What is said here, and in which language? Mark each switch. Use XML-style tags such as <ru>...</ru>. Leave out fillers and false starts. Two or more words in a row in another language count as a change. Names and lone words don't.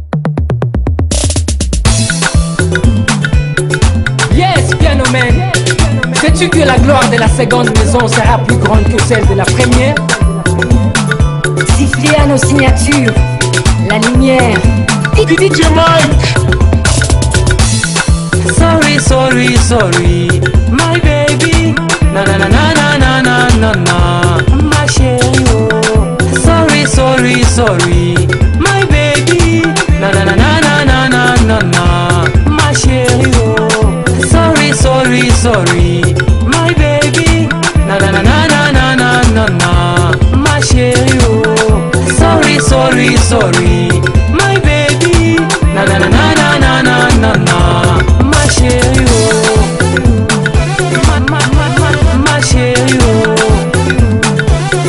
<en>Yes, Piano Man.</en> <fr>Sais-tu que la gloire de la seconde maison sera plus grande que celle de la première? Sifiano Signature, la lumière. DJ Mike.</fr> <en>Sorry, sorry, sorry, my baby. Na na na na na na na na na,</en> <fr>ma chérie. Oh.</fr> <en>Sorry, sorry, sorry, my baby. Na na na na na na na na na,</en> <fr>ma chérie. Oh.</fr> <en>Sorry, sorry, sorry, my baby. Na na na na na na na na na,</en> <fr>ma chérie. Oh.</fr> <en>Sorry, sorry, sorry, my baby. Na na na na na na na na na,</en> <fr>ma chérie. Oh. Ma chérie. Oh.</fr>